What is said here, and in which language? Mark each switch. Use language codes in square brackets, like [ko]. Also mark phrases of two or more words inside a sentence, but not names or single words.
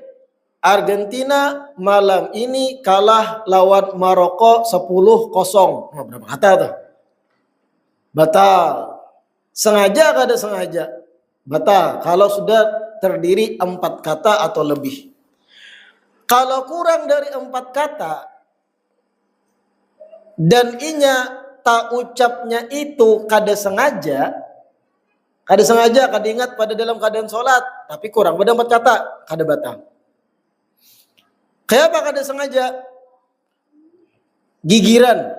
[id] Argentina malam ini kalah lawan Maroko 10-0. Oh, berapa kata tuh? Batal. [bjn] Sengaja kada sengaja? Batal. [id] Kalau sudah terdiri 4 kata atau lebih. [bjn] Kalau kurang dari 4 kata dan inya tak ucapnya itu kada sengaja, kada ingat pada dalam keadaan sholat, tapi kurang pada 4 kata, kada batal. Kayak apa kada sengaja? Gigiran.